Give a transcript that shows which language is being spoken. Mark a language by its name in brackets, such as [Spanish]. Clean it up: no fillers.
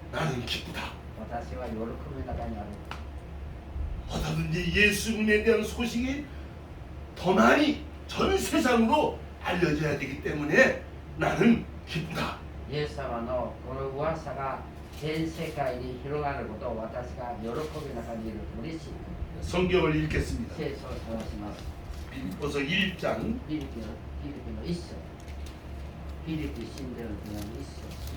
[Korean] 나는 기쁘다. [Japanese] 私は喜びの中にある。 [Korean] 어떻든지 예수님에 대한 소식이 더 많이 전 세상으로 알려져야 되기 때문에 나는 기쁘다. [Japanese] イエス様のこの噂が全世界に広がることを私が喜びの中にいる嬉しい。 [Korean] 성경을 읽겠습니다. [Japanese] 聖書を探します。 [Korean] 빌립보서 1장 [Japanese] フィリピンの一章。フィリピン信者の手紙一章。